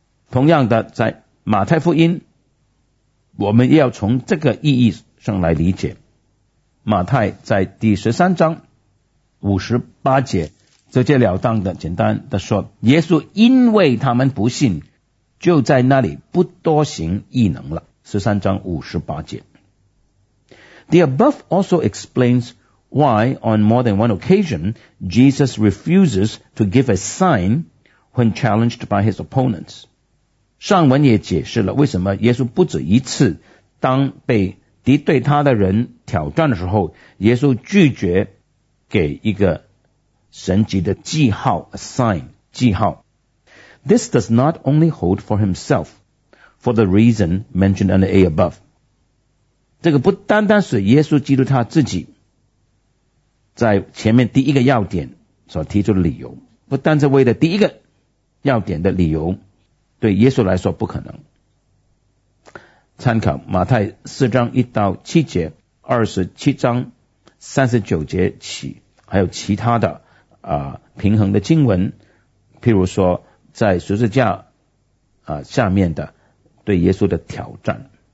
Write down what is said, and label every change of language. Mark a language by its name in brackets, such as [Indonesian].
[Chinese] 同样的，在马太福音，我们要从这个意义上来理解。马太在第十三章五十八节，直截了当的、简单的说，耶稣因为他们不信，就在那里不多行异能了。 13章58节。 [English] The above also explains why on more than one occasion Jesus refuses to give a sign when challenged by his opponents. [Chinese] 上文也解释了为什么耶稣不止一次当被敌对他的人挑战的时候，耶稣拒绝给一个神迹的记号， a sign, 记号。 [English] This does not only hold for himself, for the reason mentioned under A above. [Chinese] 这个不单单是耶稣基督他自己在前面第一个要点所提出的理由，不单是为了第一个要点的理由，对耶稣来说不可能。参考马太四章一到七节、二十七章三十九节起，还有其他的平衡的经文，譬如说在十字架下面的对耶稣的挑战。